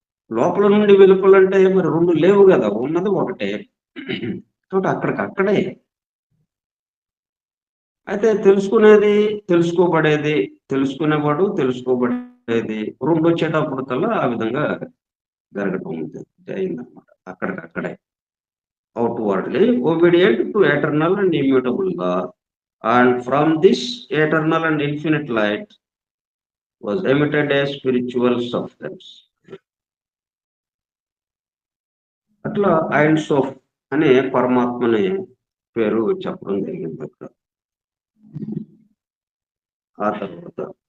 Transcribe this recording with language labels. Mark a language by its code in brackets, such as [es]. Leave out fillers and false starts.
[te] లోపల నుండి వెలుపలంటే మరి 2 లేవు గదా! ఉన్నది ఒకటే. కాబట్టి అక్కడికక్కడే. అయితే తెలుసుకునేది, తెలుసుకోబడేది, తెలుసుకునేవాడు, తెలుసుకోబడేది 2 వచ్చేటప్పటికల్లా ఆ విధంగా జరగటం అయిందనమాట. అక్కడికక్కడే. [en] outwardly obedient to eternal and immutable God, and from this eternal and infinite light was emitted a spiritual substance. [te] అట్లా ఐన్స్ ఆఫ్ అనే పరమాత్మని పేరు చెప్పడం జరిగింది అక్కడ. ఆ తర్వాత